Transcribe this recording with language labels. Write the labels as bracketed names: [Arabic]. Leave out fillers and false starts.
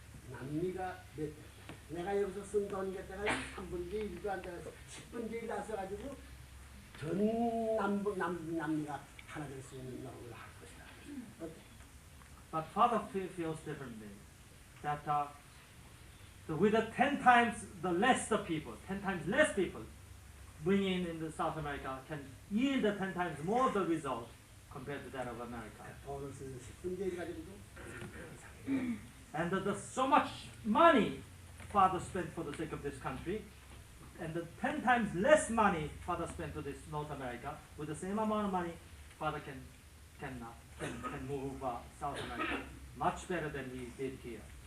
[Korean] 남미가 내가 여기서 쓴 돈 갖다가 3분의 1도 안 돼서 10분의 1 다 써가지고 전 남미가 하나 될 수 있는 노력을 할 것이다. [English] But Father feels differently. That with the 10 times the less the people, 10 times less people bringing in the South America can yield 10 times more of the result compared to that of America. [Korean] 돈을 쓰는 10분의 1 가지고도 [English] And there's so much money Father spent for the sake of this country, and the 10 times less money Father spent to this North America, with the same amount of money, Father can move South America much better than we did here.